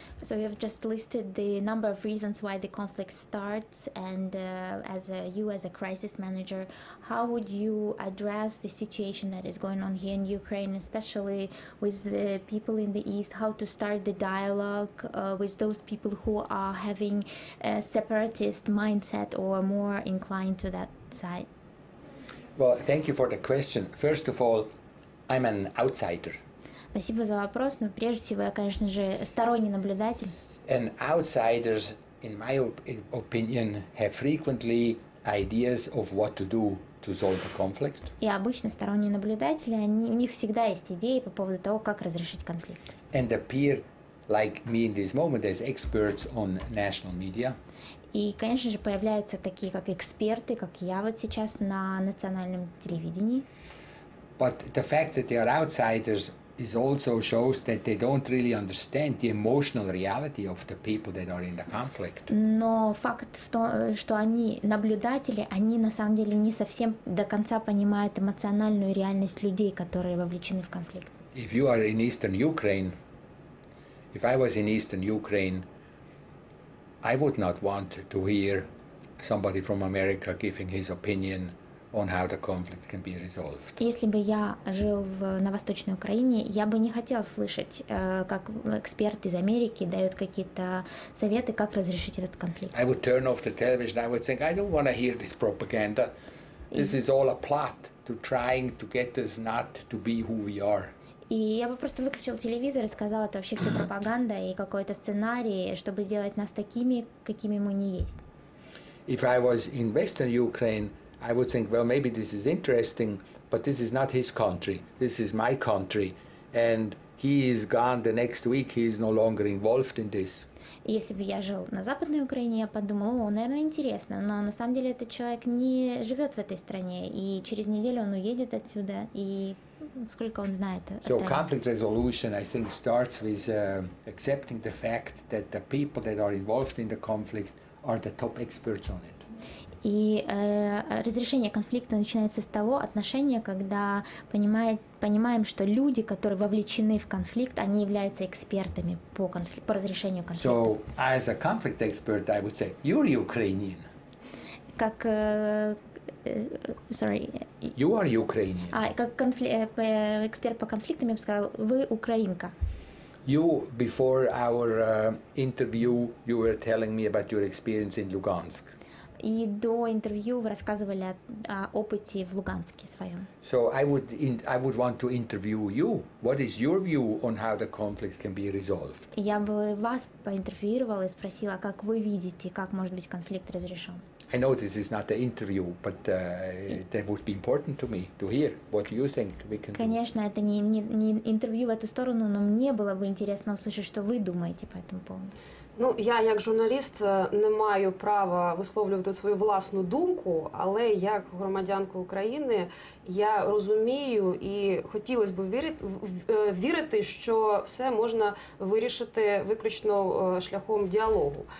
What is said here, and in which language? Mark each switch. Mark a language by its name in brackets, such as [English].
[English] So you have just listed the number of reasons why the conflict starts, and you as a crisis manager, how would you address the situation that is going on here in Ukraine, especially with people in the East, how to start the dialogue with those people who are having a separatist mindset or more inclined to that side? Well, thank you for the question. First of all, I'm an outsider. [Russian] Спасибо за вопрос, но прежде всего я, конечно же, сторонний наблюдатель. [English] And outsiders, in my opinion, have frequently ideas of what to do to solve a conflict. [Russian] И обычно сторонние наблюдатели, у них всегда есть идеи по поводу того, как разрешить конфликт. [English] And appear, like me in this moment, as experts on national media. [Russian] И, конечно же, появляются такие, как эксперты, как я вот сейчас на национальном телевидении. [English] But the fact that they are outsiders is also shows that they don't really understand the emotional reality of the people that are in the conflict. [Russian] Но факт в том, что они наблюдатели, они на самом деле не совсем до конца понимают эмоциональную реальность людей, которые вовлечены в конфликт. [English] If you are in Eastern Ukraine, if I was in Eastern Ukraine, I would not want to hear somebody from America giving his opinion on how the conflict can be resolved. [Russian] Если бы я жил на Восточной Украине, я бы не хотел слышать, как эксперт из Америки дает какие-то советы, как разрешить этот конфликт. [English] I would turn off the television. I would think, I don't want to hear this propaganda. This is all a plot to trying to get us not to be who we are. [Russian] И я бы просто выключил телевизор и сказал, это вообще все пропаганда и какой-то сценарий, чтобы делать нас такими, какими мы не есть. [English] If I was in Western Ukraine, I would think, well, maybe this is interesting, but this is not his country. This is my country. And he is gone the next week. He is no longer involved in this. [Russian] И если бы я жил на Западной Украине, я подумала, наверное, интересно, но на самом деле этот человек не живет в этой стране, и через неделю он уедет отсюда, и сколько он знает о [English] So [Russian] стране. [English] conflict resolution, I think, starts with accepting the fact that the people that are involved in the conflict are the top experts on it. [Russian] И разрешение конфликта начинается с того отношения, когда понимаем, что люди, которые вовлечены в конфликт, они являются экспертами по разрешению конфликта. [English] So, as a conflict expert, I would say, you're Ukrainian. [Russian] Как, [English] You are Ukrainian. [Russian] Как эксперт по конфликтам, я бы сказала, вы украинка. [English] You, before our interview, you were telling me about your experience in Lugansk. [Russian] И до интервью вы рассказывали о опыте в Луганске своем. [English] So I would want to interview you. What is your view on how the conflict can be resolved? [Russian] Я бы вас поинтервьюировала и спросила, как вы видите, как может быть конфликт разрешен. [English] I know this is not an interview, but that would be important to me to hear. What do you think we can do? [Russian] Конечно, это не интервью в эту сторону, но мне было бы интересно услышать, что вы думаете по этому поводу. [Ukrainian] Ну, я як журналіст не маю права висловлювати свою власну думку, але як громадянка України я розумію і хотілося б вірити, що все можна вирішити виключно шляхом діалогу.